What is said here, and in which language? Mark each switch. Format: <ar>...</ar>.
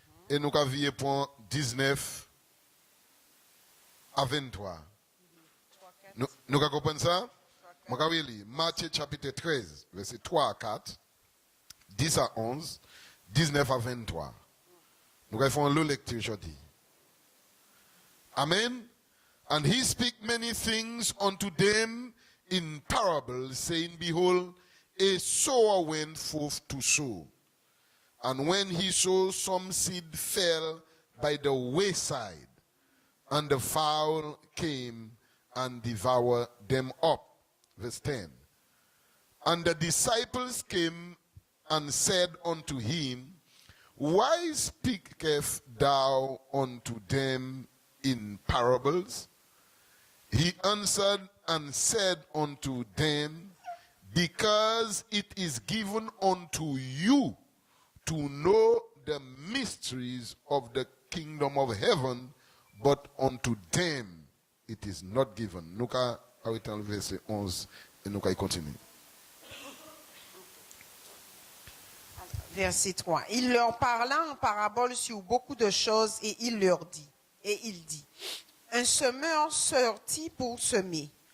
<fr>Et nous allons lire point 19 à 23. Nous allons comprendre ça? Nous allons lire Matthieu chapitre 13, verset 3 à 4, 10 à 11, 19 à 23. Nous allons faire une lecture aujourd'hui.</fr> <en>Amen. And he spake many things unto them in parables, saying, Behold, a sower went forth to sow. And when he sowed, some seed fell by the wayside, and the fowl came and devoured them up. Verse 10. And the disciples came and said unto him, Why speakest thou unto them in parables? He answered and said unto them, Because it is given unto you to know the mysteries of the kingdom of heaven, but unto them it is not given.</en> <fr>Nous allons arrêter le verset 11 et nous allons continuer. Verset 3. Il leur parla en parabole sur beaucoup de choses et il dit, un semeur sortit pour semer.</fr>